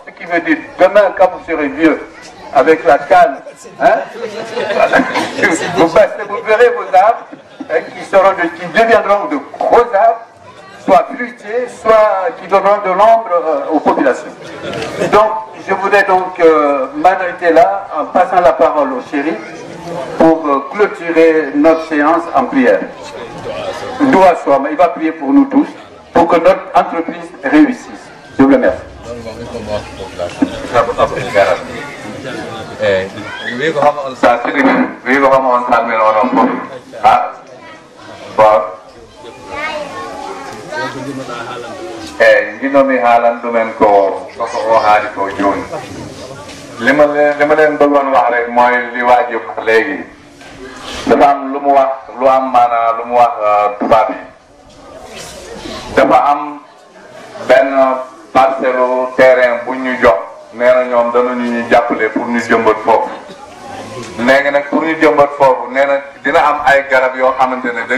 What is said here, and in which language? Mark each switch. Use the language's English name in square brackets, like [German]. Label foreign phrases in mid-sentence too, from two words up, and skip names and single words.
[French] Ce qui veut dire demain, quand vous serez vieux, avec la canne, hein, vous verrez vos arbres qui deviendront de gros arbres, soit fruitiers, soit qui donneront de l'ombre aux populations. Donc, je voudrais donc m'arrêter là en passant la parole au shérif pour clôturer notre séance en prière. Doua soit, il va prier pour nous tous, pour que notre entreprise réussisse. Je vous remercie. [Fula] Jinomi haalan ɗumen ko o haali ko jooni li [Wolof] ma leen bëggoon wax rek mooy li waa ji wax léegi dafa am lu mu wax lu am maanaa lu mu wax tubaab yi dafa am benn [French] parcelle terrain [Wolof] bu ñu jox nee na ñoom danañu ñu jàppale pour ñu jëmbat foofu léegi nag pour ñu jëmbat foofu nee na dina am ay garab yoo xamante ne dañ